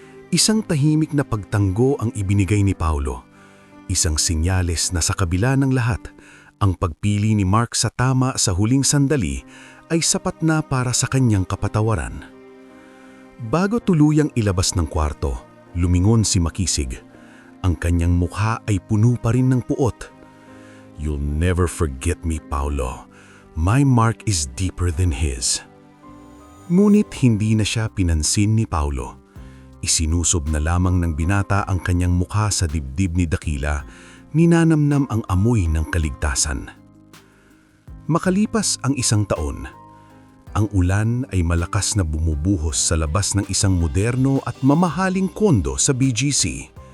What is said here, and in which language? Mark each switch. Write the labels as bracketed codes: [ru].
[tl] Isang tahimik na pagtanggo ang ibinigay ni Paulo. Isang sinyales na sa kabila ng lahat, ang pagpili ni Mark sa tama sa huling sandali ay sapat na para sa kanyang kapatawaran. Bago tuluyang ilabas ng kwarto, lumingon si Makisig. Ang kanyang mukha ay puno pa rin ng puot. [en] "You'll never forget me, Paulo. My mark is deeper than his." [tl] Ngunit hindi na siya pinansin ni Paulo. Isinusob na lamang ng binata ang kanyang mukha sa dibdib ni Dakila, ninanamnam ang amoy ng kaligtasan. Makalipas ang 1 taon, ang ulan ay malakas na bumubuhos sa labas ng isang moderno at mamahaling kondo sa BGC.